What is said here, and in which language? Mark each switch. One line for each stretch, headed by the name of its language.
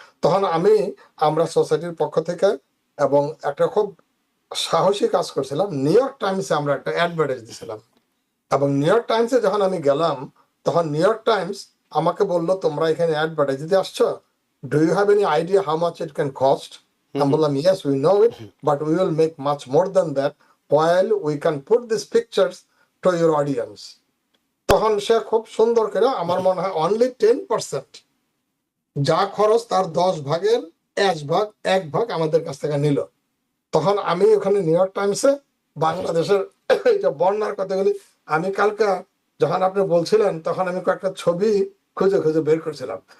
Bangla: তখন আমরা সোসাইটির পক্ষ থেকে এবং একটা খুব সাহসী কাজ করছিলাম, নিউ ইয়র্ক টাইমসে আমরা একটা অ্যাডভার্টাইজ দিয়েছিলাম। এবং নিউ ইয়র্ক টাইমসে যখন আমি গেলাম, তখন নিউ ইয়র্ক টাইমস আমাকে বললো তোমরা এখানে অ্যাডভার্টাইজ দিতে আসছো,
English: do you have any idea how much it can cost?
Bangla: আমি বললাম
English: yes we know it, but we will make much more than that while we can put these pictures to your audience.
Bangla: তখন সে খুব সুন্দর করে, আমার মনে হয় only 10% যা খরচ তার 10 ভাগের 1 ভাগ আমাদের কাছ থেকে নিল। তখন আমি ওখানে নিউ ইয়র্ক টাইমসে বাংলাদেশের এইটা বন্যার কথাগুলি, আমি কালকে যখন আপনি বলছিলেন তখন আমি কয়েকটা ছবি খুঁজে খুঁজে বের করছিলাম।